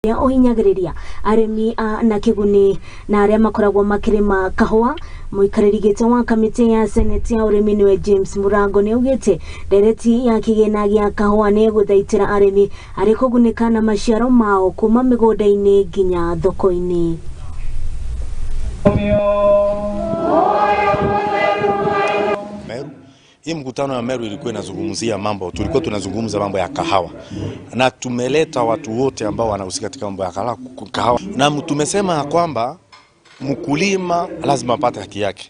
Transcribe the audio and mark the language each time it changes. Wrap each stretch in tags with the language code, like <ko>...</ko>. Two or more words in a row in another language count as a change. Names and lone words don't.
<ki>ya ohinyagiriria aremi na kiguni na aria makoragwo makirima kahua muikarĩrigĩte wa kamĩtĩ ya Senate ya ũrĩmi niwe James Murango nĩ augĩte ndereti ya kĩgĩna gĩa kahua nĩ gũthaitĩra aremi arĩ kũgunĩka na maciaro mao kuma mĩgũnda-inĩ nginya thoko-inĩ.</ki> <sw>Hii mkutano ya Meru ilikuwa inazungumzia mambo, tulikuwa tunazungumza mambo ya kahawa. Na tumeleta watu wote ambao wanahusika katika mambo ya kahawa. Na tumesema kwamba mkulima lazima apate haki yake.</sw>